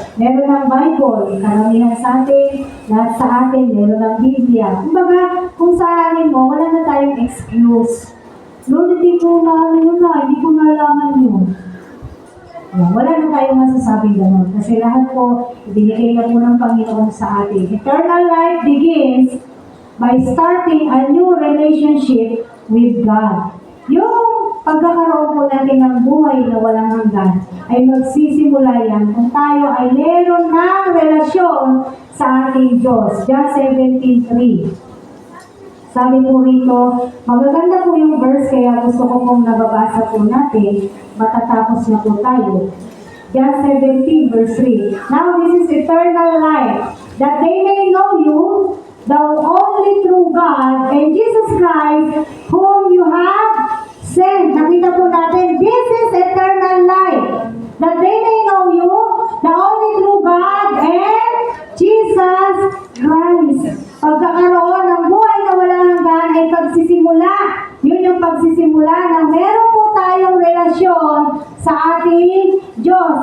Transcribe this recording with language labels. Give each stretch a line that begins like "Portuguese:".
Filipino: Meron ng Bible, karamihan sa atin, lahat sa atin, meron ng Biblia. Kumbaga, kung saan mo, wala na tayong excuse. Lord, hindi ko hindi ko nalaman yun. Wala na tayong masasabing gano'n. Kasi lahat po, ibinigay na po ng Panginoon sa atin.
English: Eternal life begins by starting a new relationship with God.
Filipino: Yung pagkakaroon po natin ng buhay na walang hanggan ay magsisimula yan kung tayo ay meron ng relasyon sa ating Diyos. John 17:3. Sabi po rito, magaganda po yung verse kaya gusto ko pong nababasa po natin, matatapos na po tayo.
English: John 17 verse 3. Now this is eternal life, that they may know you, the only true God, and Jesus Christ, whom you have sent.
Filipino: Nakita po natin,
English: this is eternal life, that they may know you, the only true God, and Jesus Christ.
Filipino: Pagkakaroon ng buhay na walang hanggan ay pagsisimula. Yun yung pagsisimula na meron po tayong relasyon sa ating Diyos.